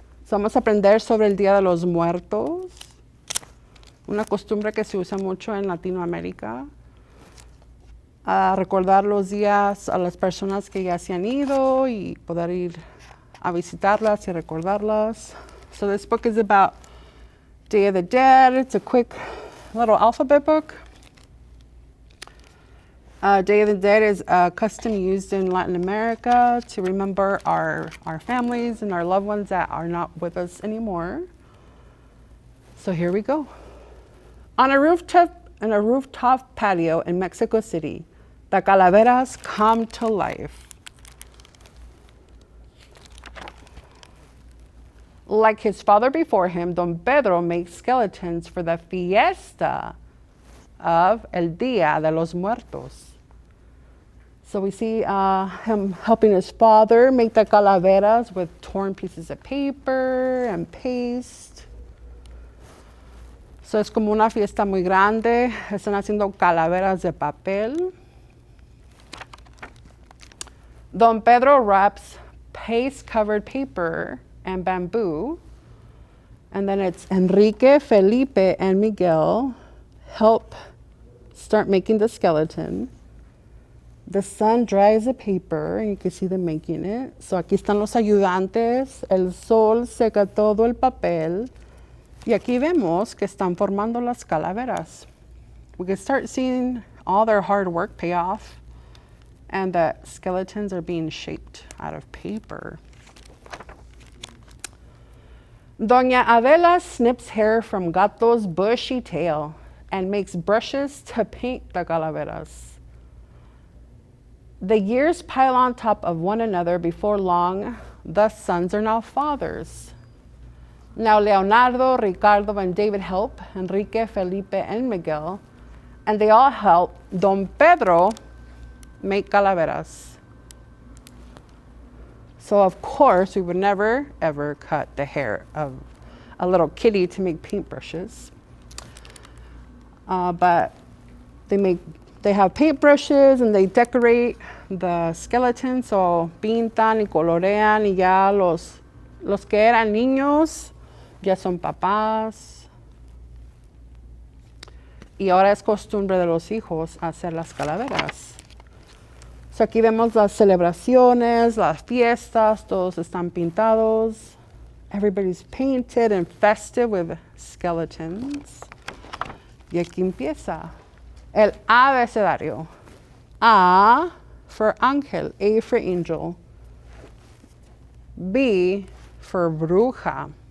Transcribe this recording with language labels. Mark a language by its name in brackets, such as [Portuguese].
[Spanish] Vamos a aprender sobre el Día de los Muertos, una costumbre que se usa mucho en Latinoamérica. A recordar los días a las personas que ya se han ido y poder ir a visitarlas y recordarlas. [English] So this book is about Day of the Dead. It's a quick little alphabet book. Day of the Dead is a custom used in Latin America to remember our families and our loved ones that are not with us anymore. So here we go. On a rooftop patio in Mexico City, the calaveras come to life. Like his father before him, Don Pedro makes skeletons for the fiesta of El Día de los Muertos. So we see him helping his father make the calaveras with torn pieces of paper and paste. [Spanish] So es como una fiesta muy grande. Están haciendo calaveras de papel. [English] Don Pedro wraps paste-covered paper and bamboo. And then it's Enrique, Felipe, and Miguel help start making the skeleton. The sun dries the paper, and you can see them making it. [Spanish] So aquí están los ayudantes. El sol seca todo el papel. Y aquí vemos que están formando las calaveras. [English] We can start seeing all their hard work pay off, and the skeletons are being shaped out of paper. Doña Adela snips hair from Gato's bushy tail and makes brushes to paint the calaveras. The years pile on top of one another. Before long, the sons are now fathers. Now Leonardo, Ricardo, and David help Enrique, Felipe, and Miguel, and they all help Don Pedro make calaveras. So of course, we would never, ever cut the hair of a little kitty to make paintbrushes. But they have paintbrushes and they decorate the skeleton. So pintan y colorean y ya los que eran niños ya son papás. Y ahora es costumbre de los hijos hacer las calaveras. So aquí vemos las celebraciones, las fiestas, todos están pintados. Everybody's painted and festive with skeletons. [Spanish] Y aquí empieza el abecedario. [English] A for ángel, A for angel. B for bruja.